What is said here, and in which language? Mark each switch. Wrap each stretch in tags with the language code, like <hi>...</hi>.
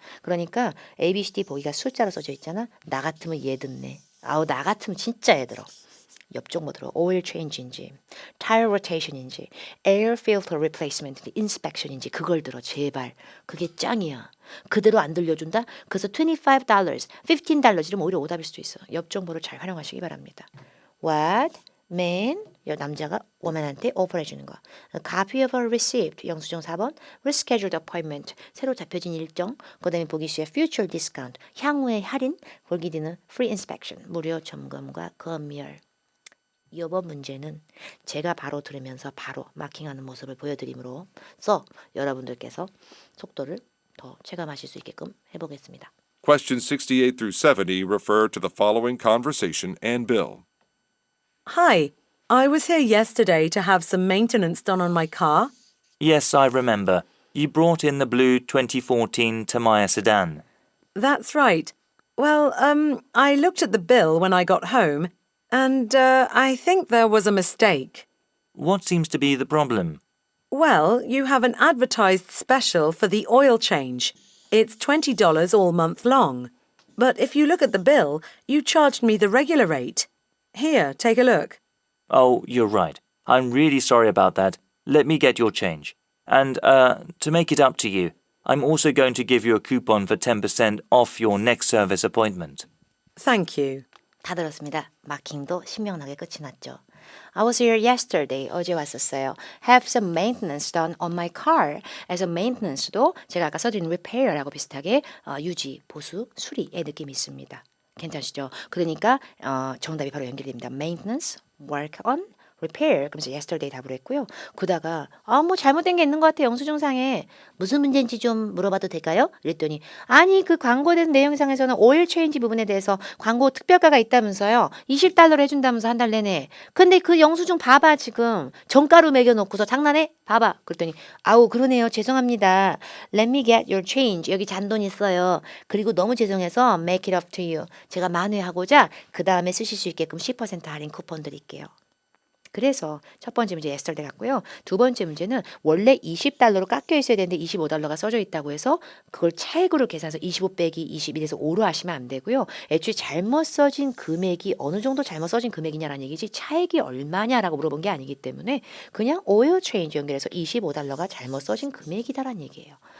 <ko>그러니까 ABCD 보기가 숫자로 써져 있잖아. 나 같으면 얘 듣네. 아우 나 같으면 진짜 얘 들어. 옆 정보 들어.</ko> <en>oil change인지, tire rotation인지, air filter replacement인지, inspection인지</en> <ko>그걸 들어 제발. 그게 짱이야. 그대로 안 들려준다? 그래서 $25, $15 이러면 오히려 오답일 수도 있어. 옆 정보를 잘 활용하시기 바랍니다.</ko> <en>What man</en> <ko>여 남자가 woman한테 오퍼해 주는 거.</ko> <en>A copy of a receipt</en> <ko>영수증 4번.</ko> <en>Rescheduled appointment</en> <ko>새로 잡혀진 일정. 그다음에 보기 시에</ko> <en>future discount</en> <ko>향후의 할인. 보기 뒤는</ko> <en>free inspection</en> <ko>무료 점검과 검열. 이번 문제는 제가 바로 들으면서 바로 마킹하는 모습을 보여드림으로써 여러분들께서 속도를 더 체감하실 수 있게끔 해보겠습니다.</ko> <en>Questions 68 through 70 refer to the following conversation and bill. Hi, I was here yesterday to have some maintenance done on my car. Yes, I remember. You brought in the blue 2014 Tamiya sedan. That's right. Well, I looked at the bill when I got home, and I think there was a mistake. What seems to be the problem? Well, you have an advertised special for the oil change. It's $20 all month long. But if you look at the bill, you charged me the regular rate. Here, take a look. Oh, you're right. I'm really sorry about that. Let me get your change. And, to make it up to you, I'm also going to give you a coupon for 10% off your next service appointment. Thank you.</en> <ko>다 들었습니다. 마킹도 신명나게 끝이 났죠.</ko> <en>I was here yesterday.</en> <ko>어제 왔었어요.</ko> <en>Have some maintenance done on my car.</en> <ko>에서 maintenance도 제가 아까 써드린 repair하고 비슷하게 유지, 보수, 수리의 느낌이 있습니다. 괜찮으시죠? 그러니까 정답이 바로 연결됩니다.</ko> <en>Maintenance, work on, repair.</en> <ko>그러면서 yesterday 답을 했고요. 그다가 뭐 잘못된 게 있는 것 같아 영수증상에. 무슨 문제인지 좀 물어봐도 될까요? 이랬더니 아니 그 광고된 내용상에서는 오일 체인지 부분에 대해서 광고 특별가가 있다면서요. $20로 해준다면서 한 달 내내. 근데 그 영수증 봐봐 지금. 정가로 매겨놓고서 장난해? 봐봐. 그랬더니 아우 그러네요. 죄송합니다.</ko> <en>Let me get your change.</en> <ko>여기 잔돈 있어요. 그리고 너무 죄송해서</ko> <en>make it up to you.</en> <ko>제가 만회하고자 그 다음에 쓰실 수 있게끔 10% 할인 쿠폰 드릴게요. 그래서 첫 번째 문제 yesterday 같고요. 두 번째 문제는 원래 $20로 깎여 있어야 되는데 $25가 써져 있다고 해서 그걸 차액으로 계산해서 25 빼기 20 이래서 5로 하시면 안 되고요. 애초에 잘못 써진 금액이 어느 정도 잘못 써진 금액이냐라는 얘기지 차액이 얼마냐라고 물어본 게 아니기 때문에 그냥 oil change 연결해서 $25가 잘못 써진 금액이다라는 얘기예요.</ko>